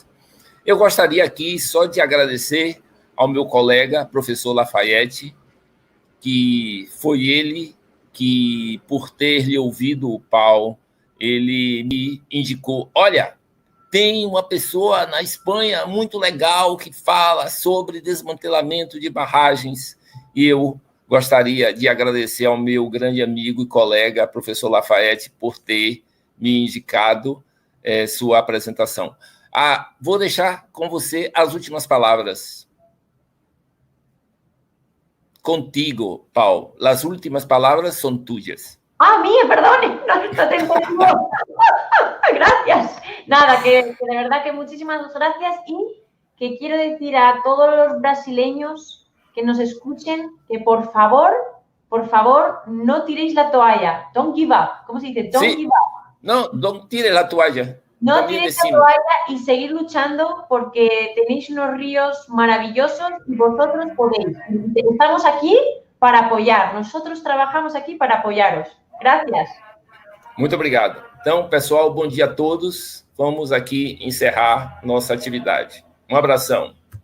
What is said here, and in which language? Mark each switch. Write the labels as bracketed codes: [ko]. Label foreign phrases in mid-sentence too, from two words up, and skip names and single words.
[pt] Eu gostaria aqui só de agradecer ao meu colega, professor Lafayette, que foi ele que, por ter lhe ouvido o Pau, ele me indicou, olha, tem uma pessoa na Espanha muito legal que fala sobre desmantelamento de barragens, e eu gostaria de agradecer ao meu grande amigo e colega, professor Lafayette, por ter me indicado sua apresentação. Vou deixar com você as últimas palavras. Contigo, Pau. [es] Las últimas palabras son tuyas. Mía, perdone, no te entendí. Gracias. Nada, que de verdad que muchísimas gracias y que quiero decir a todos los brasileños que nos escuchen que por favor, no tiréis la toalla. [en] Don't give up. [es] ¿Cómo se dice? [en] Don't give up. [es] No, don't tire la toalla. No tiréis la toalla y seguir luchando porque tenéis unos ríos maravillosos y vosotros podéis. Estamos aquí para apoyar. Nosotros trabajamos aquí para apoyaros. Gracias. [pt] Muito obrigado. Então, pessoal, bom dia a todos. Vamos aqui encerrar nossa atividade. Um abração.